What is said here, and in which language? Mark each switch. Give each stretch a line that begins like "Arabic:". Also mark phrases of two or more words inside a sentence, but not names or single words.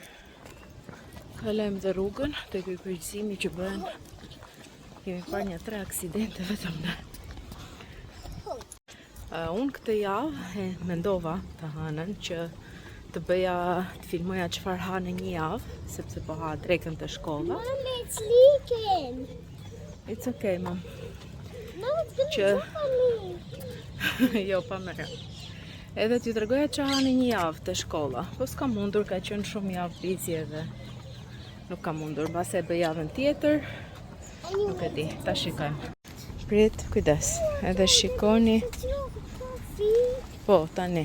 Albanian: Kalojmë dhe rrugën te ky kryqëzimi që bën. Kemi parë një 3 aksidente vetëm ne. Unë këtë javë mendova të hanën që të filmoja çfarë ha në një javë, sepse po ha drekën të shkolla.
English: Mom, it's leaking. It's okay, mom. No, it's gonna drop on me.
Albanian: Jo, pa mëre. Edhe t'ju tregoja që ha në një javë të shkolla. Po s'ka mundur, ka qenë shumë javë busy edhe nuk ka mundur. Mbase e bëj javën tjetër. Nuk e di, ta shikojmë. Prit, kujdes. Edhe shikoni. Po, tani.